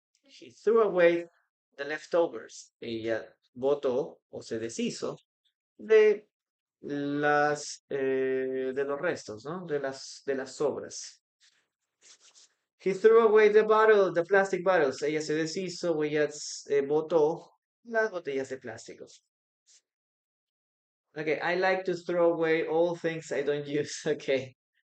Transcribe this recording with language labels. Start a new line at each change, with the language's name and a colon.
English: She threw away the leftovers.
Spanish: Ella botó o se deshizo de de los restos, ¿no? De las sobras.
English: He threw away the plastic bottles.
Spanish: Ella se deshizo o ella botó las botellas de plástico.
English: Okay, I like to throw away all things I don't use. Okay.